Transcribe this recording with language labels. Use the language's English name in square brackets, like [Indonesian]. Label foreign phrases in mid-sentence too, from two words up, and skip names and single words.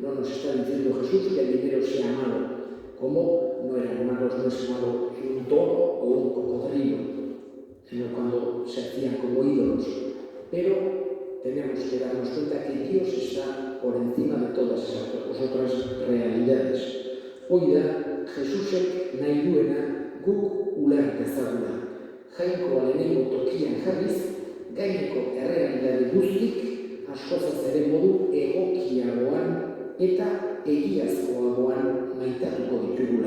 [Spanish] No nos está diciendo Jesús que el dinero sea malo, como no eran malos, no es malo un toro o un cocodrilo. cuando se hacían como ídolos. Pero tenemos que darnos cuenta que Dios está por encima de todas esas otras realidades. [Basque] Hori da, Jesusek nahi duena guk uler dezagula. Jainkoa lehenengo tokian jarriz, gaineko errealitate guztik askozaz ere modu egokiagoan eta egiazkoagoan maitatuko ditugula.